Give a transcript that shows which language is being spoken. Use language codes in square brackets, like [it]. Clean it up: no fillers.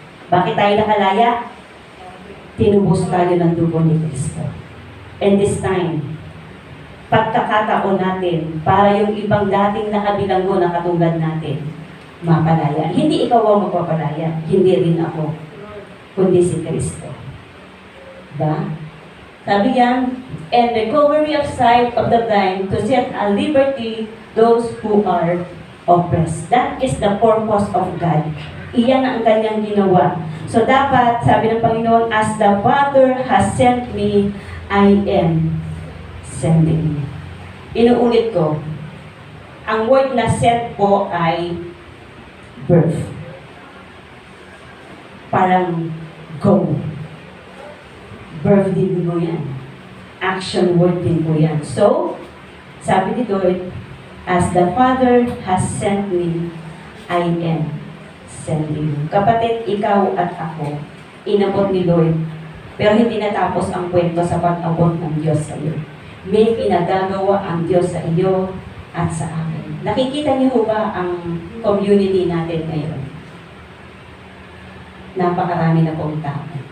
[tl] Bakit tayo nakalaya? Tinubos tayo ng dugo ni Kristo. And this time, pagkakataon natin para yung ibang dating nakabilanggo na katulad natin, mapalaya. Hindi ikaw ang magpapalaya, hindi rin ako, kundi si Kristo. Diba? [en] Sabi yan, and recovery of sight of the blind to set at liberty those who are oppressed. That is the purpose of God. [tl] Iyan ang kanyang ginawa. [en] So dapat, sabi ng Panginoon, as the Father has sent me, I am sending you. [tl] Inuulit ko, ang word na sent po ay birth. Parang go. Verb din po yan. Action word din po yan. [en] So, sabi ni Lord, as the Father has sent me, I am sending you. [tl] Kapatid, ikaw at ako, inabot ni Lord. Pero hindi natapos ang kwento sa pag-abot ng Diyos sa iyo. May pinagagawa ang Diyos sa iyo at sa akin. Nakikita niyo ba ang community natin ngayon? Napakarami na pong tao.